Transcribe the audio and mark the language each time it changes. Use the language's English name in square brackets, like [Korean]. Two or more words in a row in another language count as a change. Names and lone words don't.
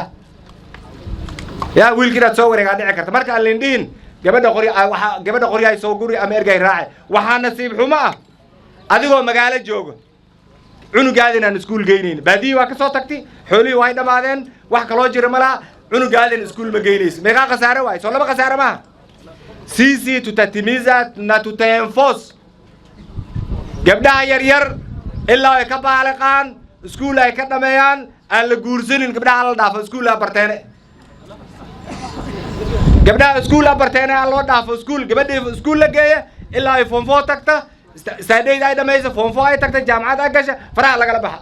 [Somali] yaa wiilkii soo wareegaa dhici karta marka aan leendhiin gabadha qorya ay soo guri ama ergay raace. waxaa nasiib xumo ah adigoo magaalo jooga cunugaadin aan iskuul geynayn. baadiyi waa ka soo tagtay, xoolihii way dhamaadeen, wax kaloo jira ma laha, cunugaadin iskuul ma geynaysa. meeqa khasaare waay? soo laba khasaare maaha. [Swahili] sisi tutatimiza na tutaenforce [Somali] gabdhaha yaryar ilaa ay ka baaliqaan, iskuul ay ka dhameeyaan, aan la guursanin. gabdhaha la dhaafo iskuul barteene, gabdhaha iskuul barteene aan loo dhaafo iskuul. gabadhii iskuul la geeya ilaa ay form 4 tagta, saadayda ay dhamayso, form 4 ay tagta, jaamacad ay gasha, faraha lagala baxa.